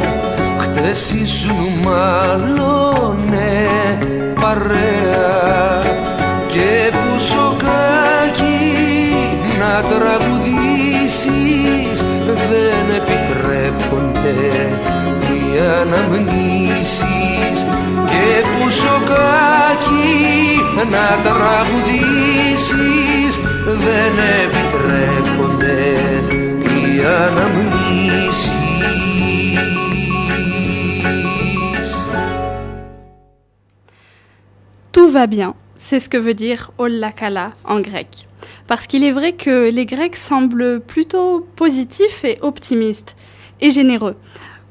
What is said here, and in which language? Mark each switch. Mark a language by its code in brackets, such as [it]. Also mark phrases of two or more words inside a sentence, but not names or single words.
[el] Χτες ήσουν μάλλον παρέα και που σοκάκι να τραγουδήσεις δεν επιτρέπονται οι αναμνήσεις και που σοκάκι να τραγουδήσεις δεν επιτρέπονται οι αναμνήσεις. [fr] Tout va bien, c'est ce que veut dire [el] Όλα καλά [fr] en grec. Parce qu'il est vrai que les Grecs semblent plutôt positifs et optimistes et généreux.